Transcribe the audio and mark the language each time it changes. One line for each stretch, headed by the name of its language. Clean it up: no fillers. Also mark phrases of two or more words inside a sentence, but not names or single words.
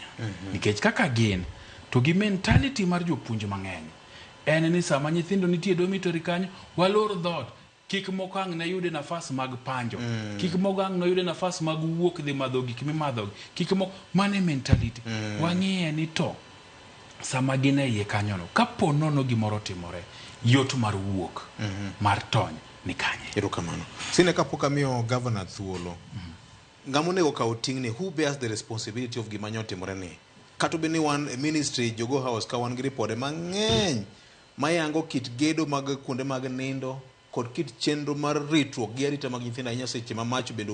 Luo (Kenya and Tanzania): Nikech kaka gin, to gi mentality mar jopuonj mang'eny en ni sama nyithindo nitie dormitory kanyo, walor dhot, kik moko ang' na yude nafas mag panjo, kik moko ang' na yude nafas mag wuok dhi madho gik mimadho, kik moko, mane mentality. Wang'iye ni to sama gin e iye kanyo no, kapo nono gimoro timore, yot mar wuok, mar tony ni kanye. Erokamano. Sine kapok amiyo governor thuolo, ng'amonego kawo ting'ni,
English: who bears the responsibility of
Luo (Kenya and Tanzania): gima nyotimore ni? Kato beni wan ministry Jogo House ka wan gi ripode mang'eny mayango kit gedo mag kuonde mag nindo kod kit chenro mar ritruok gi arita mag nyithindo ahinya seche ma mach bende